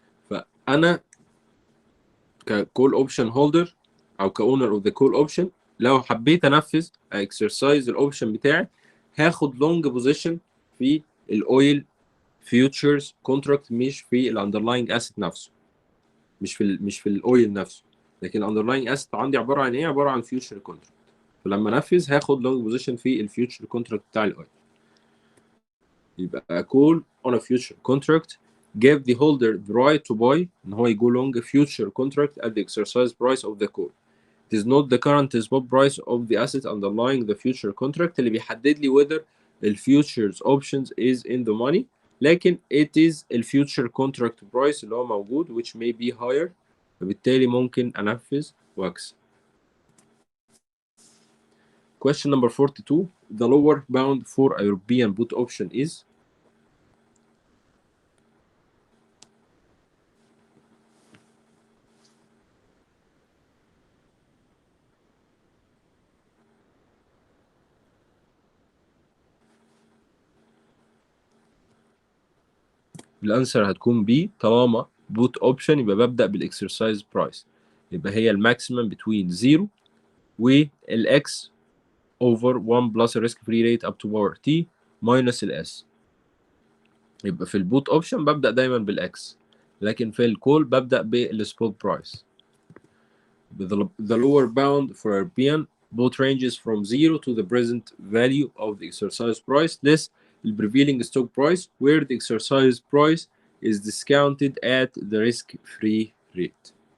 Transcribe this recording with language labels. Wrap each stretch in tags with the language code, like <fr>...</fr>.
<ar>فانا ككول اوبشن هولدر او كاونر اوف ذا كول اوبشن لو حبيت انفذ اكسرسايز الاوبشن بتاعي هاخد لونج بوزيشن في الاويل فيوتشرز كونتراكت مش في الاندرلاينج اسيت نفسه، مش في الاويل نفسه، لكن الاندرلاينج اسيت عندي عباره عن ايه؟ عباره عن فيوتشر كونتراكت. فلما انفذ هاخد لونج بوزيشن في الفيوتشر كونتراكت بتاع الاويل.</ar> <en>يبقى call on a future contract give the holder the right to buy</en> <ar>ان هو يجو</ar> <en>long a future contract at the exercise price of the call. It is not the current spot price of the asset underlying the future contract</en> <ar>اللي بيحدد لي</ar> <en>whether the futures options is in the money، لكن it is the future contract price</en> <ar>اللي هو موجود</ar> <en>which may be higher،</en> <ar>فبالتالي ممكن انفذ واكسب.</ar> <en>Question number 42. The lower bound for a European put option is</en> <ar>الانسر هتكون B. طالما بوت اوبشن يبقى ببدأ بالاكسرسايز برايس، يبقى هي الماكسيمم بتوين 0 والاكس اوفر 1 بلس الريسك فري ريت اب تو باور تي ماينس الاس. يبقى في البوت اوبشن ببدأ دايما بالاكس، لكن في الكول ببدأ بالسبوت برايس.</ar> <en>The lower bound for European both ranges from 0 to the present value of the exercise price less the prevailing stock price where the exercise price is discounted at the risk-free rate.</en>